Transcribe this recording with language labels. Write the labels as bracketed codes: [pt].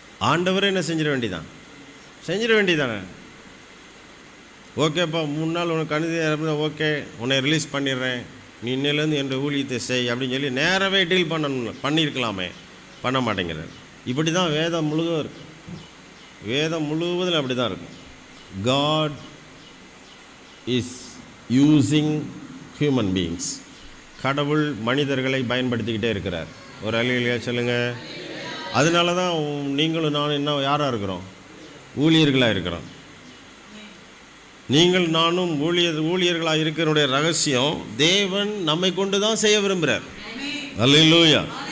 [ta] ஆண்டவரே என்ன செஞ்சிட வேண்டியதானே? ஓகேப்பா, 3 நாள் உனக்கு கணிதம் இருந்தால் ஓகே, உன்னை ரிலீஸ் பண்ணிடுறேன், நீ இன்னிலேருந்து என்னோட ஊழியத்தை செய் அப்படின்னு சொல்லி நேரவே டீல் பண்ணியிருக்கலாமே. பண்ண மாட்டேங்கிறார். இப்படி தான் வேதம் முழுதும் இருக்கு. வேதம் முழுவதும் அப்படி தான் இருக்கும். [en] God is using human beings. [ta] கடவுள் மனிதர்களை பயன்படுத்திக்கிட்டே இருக்கிறார். ஒரு அல்லேலூயா சொல்லுங்க. அதனால தான் நீங்களும் நானும் என்ன யாராக இருக்கிறோம்? ஊழியர்களாக இருக்கிறோம். நீங்கள் நானும் ஊழியர்களாக இருக்கிறனுடைய ரகசியம் தேவன் நம்மை கொண்டு தான் செய்ய விரும்புகிறார். அல்லேலூயா.